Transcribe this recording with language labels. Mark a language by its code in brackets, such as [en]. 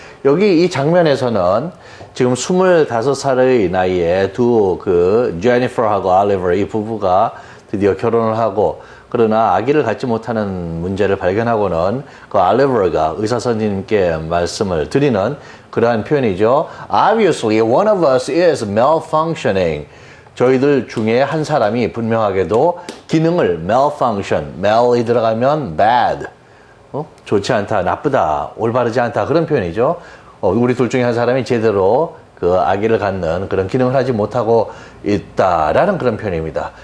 [ko] 여기 이 장면에서는 지금 25살의 나이에 두 제니퍼하고 올리버 이 부부가 드디어 결혼을 하고 그러나 아기를 갖지 못하는 문제를 발견하고는 그 올리버가 의사 선생님께 말씀을 드리는 그러한 표현이죠. [en] Obviously, one of us is malfunctioning. [ko] 저희들 중에 한 사람이 분명하게도 기능을 malfunction, mal이 들어가면 bad. 좋지 않다, 나쁘다, 올바르지 않다 그런 표현이죠. 우리 둘 중에 한 사람이 제대로 그 아기를 갖는 그런 기능을 하지 못하고 있다라는 그런 표현입니다.